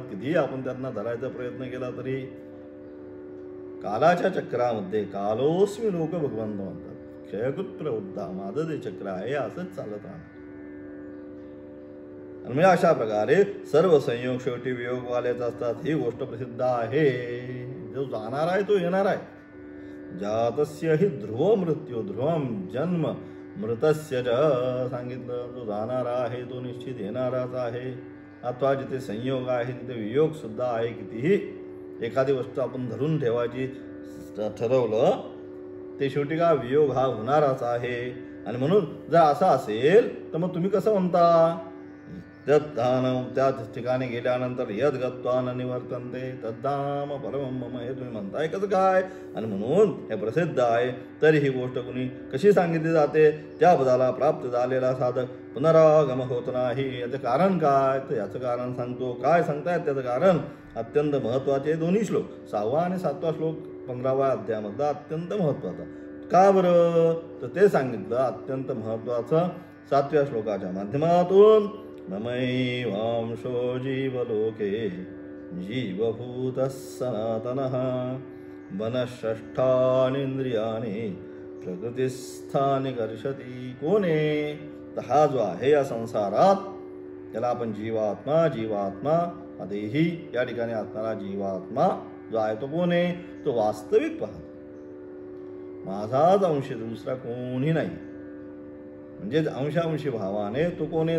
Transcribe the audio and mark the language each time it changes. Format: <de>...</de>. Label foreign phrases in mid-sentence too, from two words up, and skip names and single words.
<mr>कितीही आपण त्यांना धरायचा प्रयत्न केला तरी कालाच्या चक्रामध्ये</mr> <sa>कालोस्मी लोक</sa> <mr>भगवंत म्हणतात,</mr> <sa>क्षयकृत प्रवृत्ता,</sa> <mr>माझं जे चक्र आहे असंच चालत राहणार. म्हणजे अशा प्रकारे सर्व संयोग शेवटी वियोगवालेच असतात. ही गोष्ट प्रसिद्ध आहे. जो जाणार आहे तो येणार आहे.</mr> <sa>जातस्य हि ध्रुव मृत्यू ध्रुवम जन्म मृतस्य च सांगितलं.</sa> <mr>जो जाणारा आहे तो निश्चित येणाराच आहे. अथवा जिथे संयोग आहे तिथे वियोग सुद्धा आहे. कितीही एखादी वस्तू आपण धरून ठेवायची ठरवलं ते शेवटी का वियोग हा होणाराच आहे. आणि म्हणून जर असं असेल तर मग तुम्ही कसं म्हणता तद्धानं त्या ठिकाणी गेल्यानंतर</mr> <sa>यद गत्वा न निवर्तन्ते तद्धाम परमं मम,</sa> <mr>हे तुम्ही म्हणताय कसं काय? आणि म्हणून हे प्रसिद्ध आहे. तरी ही गोष्ट कुणी कशी सांगितली जाते? त्या पदाला प्राप्त झालेला साधक पुनरागम होत नाही. याचं कारण काय? तर याचं कारण सांगतो. काय सांगतायत त्याचं कारण? अत्यंत महत्त्वाचे दोन्ही श्लोक, 6वा आणि 7वा श्लोक 15व्या अध्यायामधला अत्यंत महत्त्वाचा. का बरं? तर ते सांगितलं अत्यंत महत्त्वाचं 7व्या श्लोकाच्या माध्यमातून.</mr> <sa>ममैवांशो जीवलोके जीवभूतः सनातनः मनःषष्ठानींद्रियाणि प्रकृतिस्थानि कर्षति.</sa> <mr>कोण आहे? तर हा जो आहे या संसारात, त्याला आपण जीवात्मा देही या ठिकाणी असणारा जीवात्मा जो आहे तो कोण आहे? तो वास्तविक पाहतो माझाच अंश, दुसरा कोणी नाही. म्हणजे अंशांशी भावाने तो कोण आहे?</mr>